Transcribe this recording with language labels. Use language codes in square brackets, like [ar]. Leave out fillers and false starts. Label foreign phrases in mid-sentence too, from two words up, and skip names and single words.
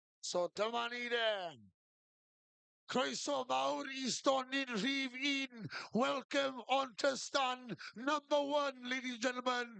[cy] So dyma ni de. Croeso mawr I stondin rhif un. [en] Welcome on to stand number 1, ladies and gentlemen.